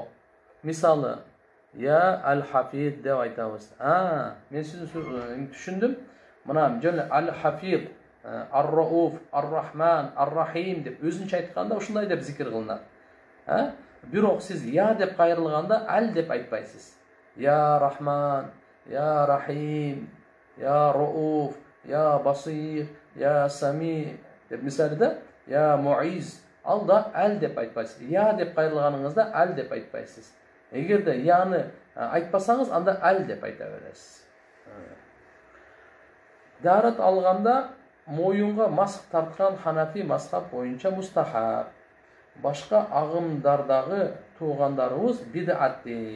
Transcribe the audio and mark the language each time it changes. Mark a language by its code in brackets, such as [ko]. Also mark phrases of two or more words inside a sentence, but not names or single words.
[ky] Мисалы, [ar] يا الحافظ [ky] деп айтабыз. Мен сизди түшүндүм. Мына жөн [ar] الحافظ، الرؤوف، الرحمن، الرحيم [ky] деп өзүнчө айтканда ушундай деп зикир кылынат. Бирок сиз я деп кайрылганда ал деп айтпайсыз. [ar] يا رحمن، يا رحيم، يا رؤوف، يا بصير، يا سميع [ky] деп мисалы да, [ar] يا معز. [ky] Алда ал деп айтпайсыз. Я деп кайрылганыңызда ал деп айтпайсыз. Эгерде яны айтпасаңыз, анда ал деп айта бересиз. Дарат алганда моюнга маск тарткан Ханафи мазхаб боюнча мустахаб. Башка агымдардагы туугандарыбыз бидат дейт.